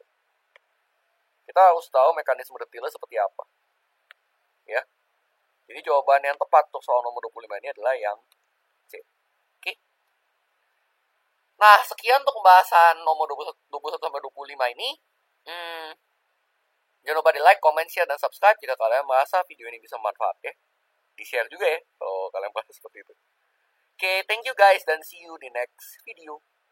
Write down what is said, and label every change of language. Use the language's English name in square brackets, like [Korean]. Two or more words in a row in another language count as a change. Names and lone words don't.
[Indonesian] Kita harus tahu mekanisme detailnya seperti apa. Ya. Jadi jawaban yang tepat untuk soal nomor 25 ini adalah yang C. Oke. Nah, sekian untuk pembahasan nomor 21 sampai 25 ini. Jangan lupa di [English] like, comment, share, [Indonesian] dan subscribe jika kalian merasa video ini bisa bermanfaat ya. Di-share juga ya kalau kalian merasa seperti itu. Oke, [English] thank you guys dan see you di next video.